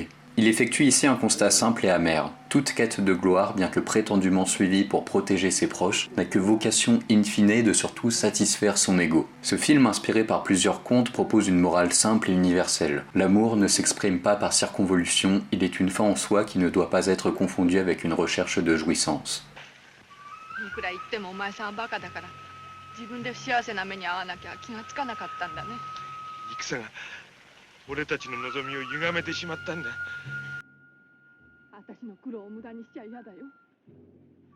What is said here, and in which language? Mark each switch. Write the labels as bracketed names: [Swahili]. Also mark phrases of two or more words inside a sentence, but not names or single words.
[French] Il effectue ici un constat simple et amer. Toute quête de gloire, bien que prétendument suivie pour protéger ses proches, n'a que vocation in fine de surtout satisfaire son ego. Ce film, inspiré par plusieurs contes, propose une morale simple et universelle. L'amour ne s'exprime pas par circonvolution, il est une fin en soi qui ne doit pas être confondu avec une recherche de jouissance. [Japanese] いくら言ってもお前さんはバカだから自分で不幸せな目に遭わなきゃ気がつかなかったんだね。戦が俺たちの望みを歪めてしまったんだ。私の苦労を無駄にしちゃ嫌だよ。